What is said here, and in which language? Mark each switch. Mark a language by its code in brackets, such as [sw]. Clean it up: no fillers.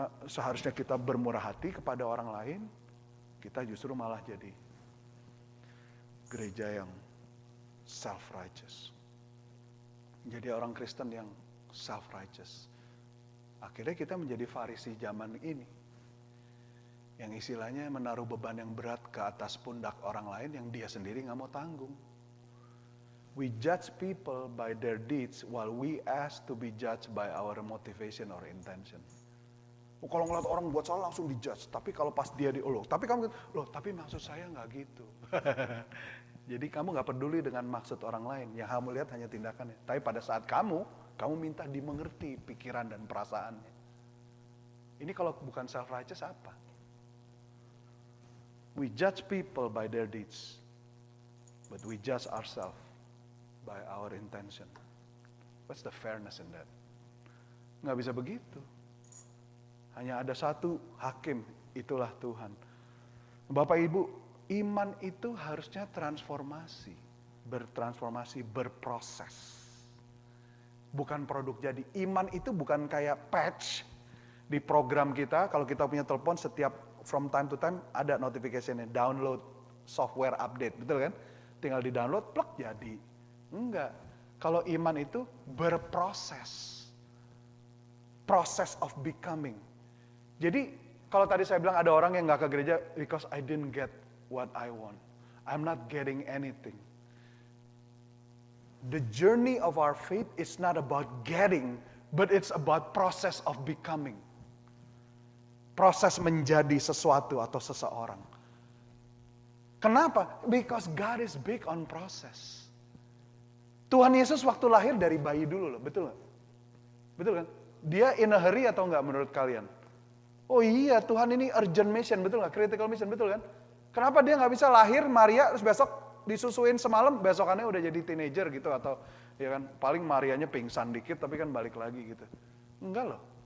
[id] Seharusnya kita bermurah hati kepada orang lain, kita justru malah jadi gereja yang self-righteous. Jadi orang Kristen yang self-righteous. Akhirnya kita menjadi Farisi zaman ini. Yang istilahnya menaruh beban yang berat ke atas pundak orang lain yang dia sendiri gak mau tanggung. [en] We judge people by their deeds while we ask to be judged by our motivation or intention. [id] Kalau ngeliat orang buat salah langsung dijudge. Tapi kalau pas dia tapi kamu, tapi maksud saya gak gitu. Jadi kamu gak peduli dengan maksud orang lain. Yang kamu lihat hanya tindakannya. Tapi pada saat kamu minta dimengerti pikiran dan perasaannya. Ini kalau bukan self-righteous apa? [en] We judge people by their deeds. But we judge ourselves by our intention. What's the fairness in that? [id] Nggak bisa begitu. Hanya ada satu hakim, itulah Tuhan. Bapak Ibu, iman itu harusnya transformasi. Bertransformasi, berproses. Bukan produk jadi. Iman itu bukan kayak patch di program kita. Kalau kita punya telepon setiap [en] from time to time [id] ada notification-nya. [en] Download software update. [id] Betul kan? Tinggal di download, plek jadi. Enggak. Kalau iman itu berproses. [en] Process of becoming. [id] Jadi kalau tadi saya bilang ada orang yang gak ke gereja [en] because I didn't get what I want. I'm not getting anything. The journey of our faith is not about getting, but it's about process of becoming. [id] Proses menjadi sesuatu atau seseorang. Kenapa? [en] Because God is big on process. [id] Tuhan Yesus waktu lahir dari bayi dulu loh, betul gak? Betul kan? Dia [en] in a hurry [id] atau enggak menurut kalian? Oh iya, Tuhan ini [en] urgent mission, [id] betul gak? [en] Critical mission, [id] betul kan? Kenapa dia gak bisa lahir Maria terus besok disusuin semalam, besokannya udah jadi teenager gitu, atau ya kan paling Marianya pingsan dikit tapi kan balik lagi gitu. Enggak loh.